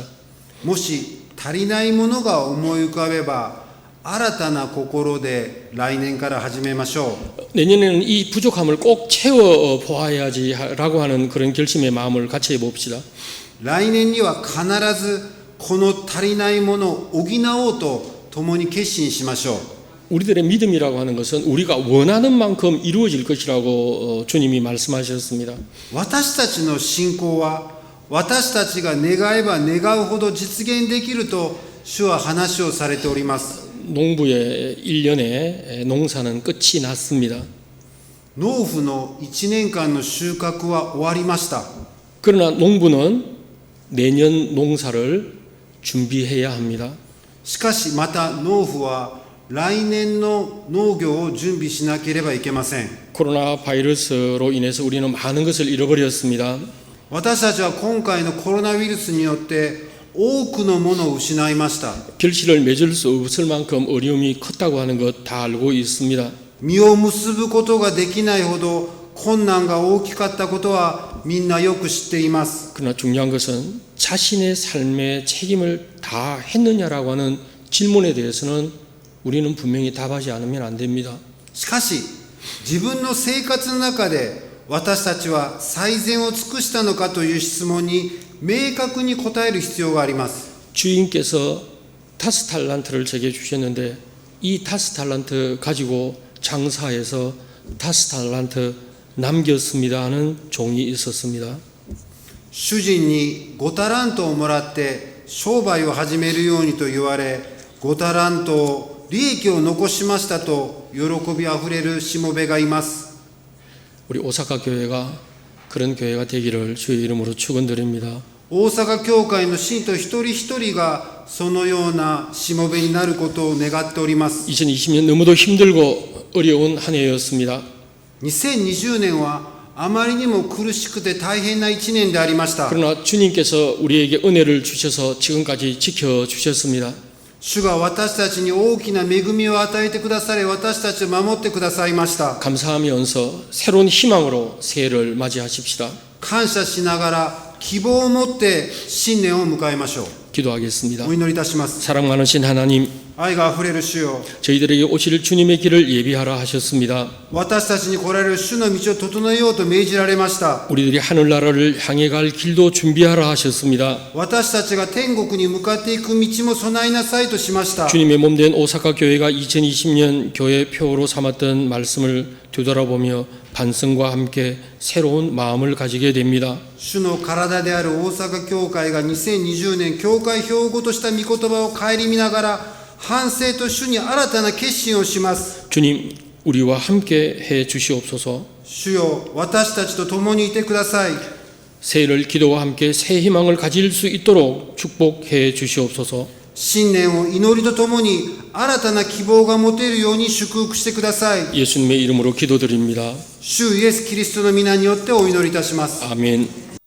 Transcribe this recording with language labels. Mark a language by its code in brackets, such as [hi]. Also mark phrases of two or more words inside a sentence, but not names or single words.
[ja] もし足りないものが思い浮かべば新たな心で来年から始めましょう。 [ko] 내년에는 이 부족함을 꼭 채워 보아야지라고 하는 그런 결심의 마음을 같이 해봅시다. [ja] 来年には必ずこの足りないものを補おうと共に決心しましょう。 [ko] 우리들의 믿음이라고 하는 것은 우리가 원하는 만큼 이루어질 것이라고 주님이 말씀하셨습니다. [ja] 私たちの信仰は私たちが願えば願うほど実現できると主は話をされております。 [ko] 농부의 1년의 농사는 끝이 났습니다. [ja] 農夫の1年間の収穫は終わりました。 [ko] 그러나 농부는 내년 농사를 준비해야 합니다. [ja] しかしまた農夫は来年の農業を準備しなければいけません。 [ko] 코로나 바이러스로 인해서 우리는 많은 것을 잃어버렸습니다. [ja] 私たちは今回のコロナウイルスによって多くのものを失いました。 [ko] 결실을 맺을 수 없을 만큼 어려움이 컸다고 하는 것 다 알고 있습니다. [ja] 実を結ぶことができないほど困難が大きかったことはみんなよく知っています。 [ko] 그러나 중요한 것은 자신의 삶에 책임을 다 했느냐라고 하는 질문에 대해서는 우리는 분명히 답하지 않으면 안 됩니다. [ja] しかし自分の生活の中で私たちは最善を尽くしたのかという質問に明確に答える必要があります。 [ko] 주인께서 5달란트를 제게 주셨는데 이 5달란트 가지고 장사해서 5달란트 남겼습니다 하는 종이 있었습니다. [ja] 主人に5タラントをもらって商売を始めるようにと言われ、5タラントを利益を残しましたと喜びあふれるしもべがいます。 [ko] 우리 오사카 교회가 그런 교회가 되기를 주의 이름으로 축원드립니다. [ja] 大阪教会の信徒一人一人がそのようなしもべになることを願っております。 [ko] 2020년 너무도 힘들고 어려운 한 해였습니다. [ja] 2020 年はあまりにも苦しくて大変な1年でありました。 [ko] 그러나 주님께서 우리에게 은혜를 주셔서 지금까지 지켜주셨습니다. [ja] 主が私たちに大きな恵みを与えてくださり、私たちを守ってくださいました。 [ko] 감사하면서 새로운 희망으로 새해를 맞이하십시다. [ja] 感謝しながら希望を持って新年を迎えましょう。 [ko] 기도하겠습니다. [ja] お祈りいたします。 [ko] 사랑 많으신 하나님, [ja] 愛があふれる主よ、 [ko] 저희들에게 오실 주님의 길을 예비하라 하셨습니다. [ja] 私たちに来られる主の道を整えようと命じられました。 [ko] 우리들이 하늘나라를 향해 갈 길도 준비하라 하셨습니다. [ja] 私たちが天国に向かっていく道も備えなさいとしました。 [ko] 주님의 몸된 오사카 교회가 2020년 교회 표어로 삼았던 말씀을 되돌아보며 반성과 함께 새로운 마음을 가지게 됩니다. [ja] 主の体である大阪教会が2020年教会標語とした御言葉を顧みながら反省と主に新たな決心をします。 [ko] 주님, 우리와 함께 해 주시옵소서. [ja] 主よ、私たちと共にいてください。 [ko] 새해를 기도와 함께 새 희망을 가질 수 있도록 축복해 주시옵소서. [ja] 新年を祈りとともに新たな希望が持てるように祝福してください。 [ko] 예수님의 이름으로 기도드립니다. [ja] 主イエス・キリストの皆によってお祈りいたします。 [ko] 아멘.